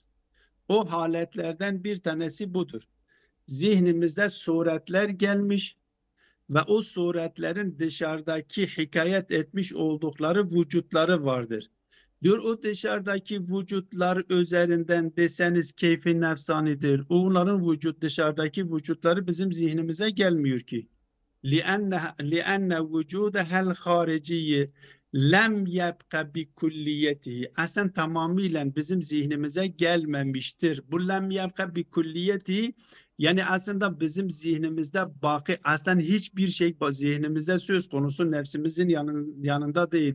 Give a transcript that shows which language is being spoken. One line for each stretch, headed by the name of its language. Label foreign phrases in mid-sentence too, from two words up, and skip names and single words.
Turkish: O haletlerden bir tanesi budur. Zihnimizde suretler gelmiş ve o suretlerin dışarıdaki hikayet etmiş oldukları vücutları vardır. Diyor o dışarıdaki vücutlar üzerinden deseniz keyfi nefsanidir. Onların dışarıdaki vücutları bizim zihnimize gelmiyor ki.
Arabic: لأن وجودها الخارجي لم يبق بكليته.
Turkish: Aslında tamamıyla bizim zihnimize gelmemiştir. Bu
Arabic: لم يبق بكليته
Turkish: yani aslında bizim zihnimizde baki aslında hiçbir şey zihnimizde söz konusu nefsimizin yanında değildir.